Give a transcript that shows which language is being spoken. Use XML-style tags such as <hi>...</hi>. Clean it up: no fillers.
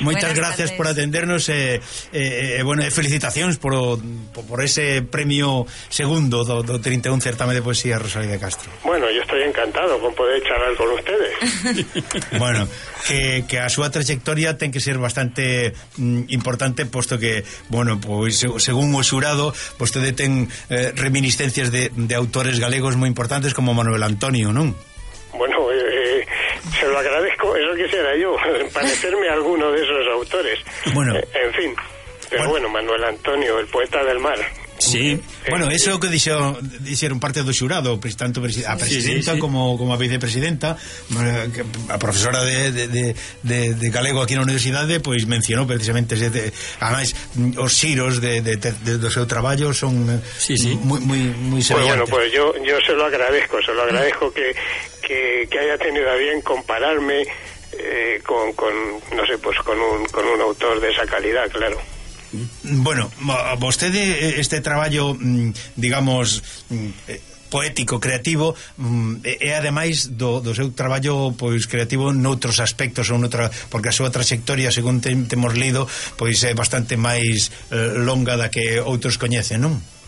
<gl>Moitas gracias por atendernos e bueno, felicitacións por ese premio segundo do 31 certame de poesía Rosalía de Castro.</gl> <es>Bueno, yo estoy encantado con poder charlar con ustedes.</es> <gl>Bueno, que a súa trayectoria ten que ser bastante importante, posto que, bueno, pois según o xurado, vostede ten reminiscencias de autores galegos moi importantes como Manuel Antonio, non?</gl> <es>Bueno, se lo agradezco, eso quisiera yo, parecerme a alguno de esos autores. Bueno, en fin, pero bueno, Manuel Antonio, el poeta del mar.</es> <gl>Sí, bueno, eso que dixeron parte do xurado, tanto a presidenta como a vicepresidenta, a profesora de galego aquí na universidade, pois mencionou precisamente además os xiros do seu traballo son moi semellantes.</gl> <es>Bueno, pues yo se lo agradezco que haya tenido a bien compararme con un autor de esa calidad, claro.</es> <gl>Bueno, vostede este traballo, digamos, poético, creativo, é ademais do seu traballo pois creativo noutros aspectos ou noutra, porque a súa trayectoria, según temos lido, pois é bastante máis longa da que outros coñecen, non?</gl>